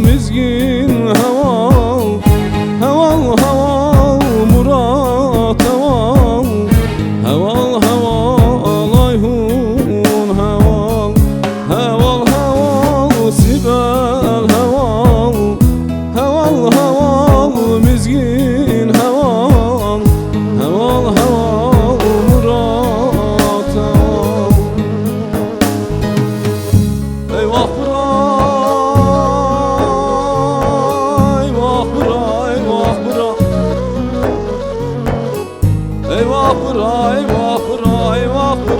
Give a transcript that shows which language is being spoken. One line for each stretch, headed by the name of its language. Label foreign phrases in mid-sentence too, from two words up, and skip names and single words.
Kurdish: mizgin heval Heval heval murat heval Heval heval ayhun heval Heval heval sibel heval Heval heval mizgin heval Heval heval murat heval
Turkish: Eyvah bura Eyvah bura Eyvah bura Eyvah bura, eyvah bura, eyvah